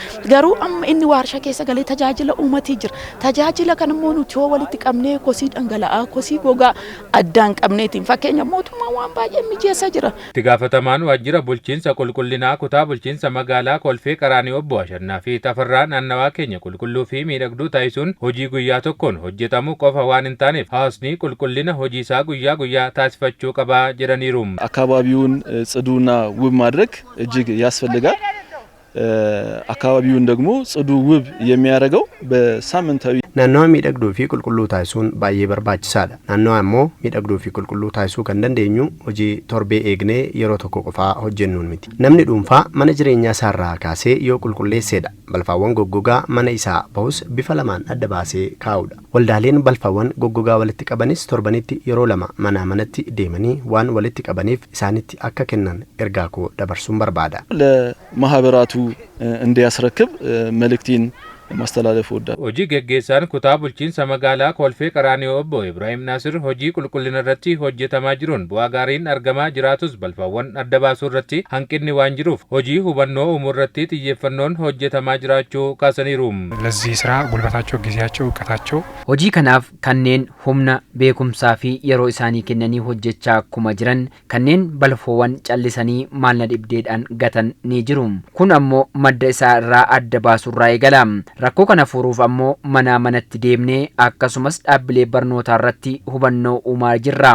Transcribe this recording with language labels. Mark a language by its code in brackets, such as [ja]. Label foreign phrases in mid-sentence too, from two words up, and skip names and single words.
[om] Garuu amma inni waarshaa keessa galee tajaajila uummatii jira. Tajaajila kan immoo nuti yoo walitti qabnee kosii dhangala'aa kosii gogaa addaan qabneetiin fakkeenyaaf mootummaan waan baay'ee mijeessaa jira. Itti gaafatamaan waajjira bulchiinsa qulqullinaa kutaa bulchiinsa magaalaa Kolfee Qaraanioo obbo Ashannaa fi Tafarraa naannawaa keenya qulqulluu fi miidhagduu taasisuun hojii guyyaa tokkoon hojjetamu qofa waan hin taane hawaasni qulqullina hojii isaa guyyaa taasifachuu qaba jedhaniiru. [am] አካባቢውን ጽዱና ውብ ማድረግ እጅግ ያስፈልጋል። አካባቢውን ደግሞ ጽዱ ውብ የሚያደርገው በሳምንታዊ [om] naannawa miidhagduu fi qulqulluu taasisuun baay'ee barbaachisaadha naannawa moo miidhagduu fi qulqulluu taasisuu kan dandeenyu hojii torbee eegnee yeroo tokko qofa hojjechuun miti namni dhuunfaa mana jireenyaa isaa keessa yoo qulqulleessuudha balfawwan gogaa mana isaa bu'uus bifa malee addaan baasee kuusuudhaan waldaaleen balfawwan gogaa walitti qabanis torbanitti yeroo lama mana manatti deemanii waan walitti qabaniif isaanitti akka kennan ergaa koo dabarsuun barbaada [am] ለማህበራቱ እንዲያስረክብ መልእክቴን ማስተላለፍ ወዳለሁ። [om] Hojii geggeessaan kutaa bulchiinsa magaalaa Kolfee Qaraanioo obbo Ibrahim Nasir hojii qulqullina irratti hojjetamaa jiruun bu'aa gaariin argamaa jiraatus balfaawwan adda baasuu irratti hanqinni waan jiruuf hojii hubannoo uumuu irratti xiyyeeffannoon hojjetamaa jiraachuu kaasaniiru. [am] ለዚህ ስራ ጉልበታቸው ጊዜያቸው እውቀታቸው [om] hojii kanaaf kanneen humna beekumsaa fi yeroo isaanii kennanii hojjechaa akkuma jiran kanneen balfoowwan callisanii maalna dhibdeedhaan gatan ni jiru. Kun ammoo madda isaa irraa adda baasurraa eegala. Rakkoo kana furuuf ammoo manatti deemnee akkasumas dhaabbilee barnootaa irratti hubannoo uumaa jirra.